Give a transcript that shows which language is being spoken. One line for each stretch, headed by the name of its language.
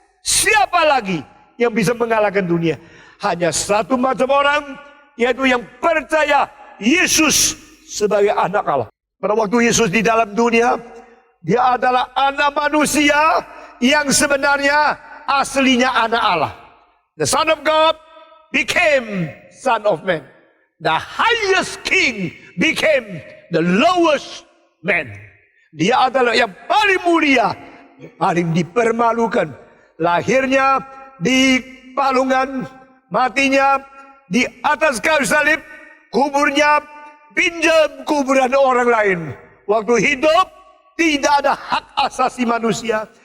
Indonesian: Siapa lagi yang bisa mengalahkan dunia? Hanya satu macam orang, yaitu yang percaya Yesus sebagai anak Allah. Pada waktu Yesus di dalam dunia, dia adalah anak manusia yang sebenarnya aslinya anak Allah.
English: The Son of God became Son of Man. The highest king became the lowest man.
Indonesian: Dia adalah yang paling mulia, paling dipermalukan. Lahirnya di palungan, matinya di atas kayu salib, kuburnya pinjam kuburan orang lain. Waktu hidup tidak ada hak asasi manusia.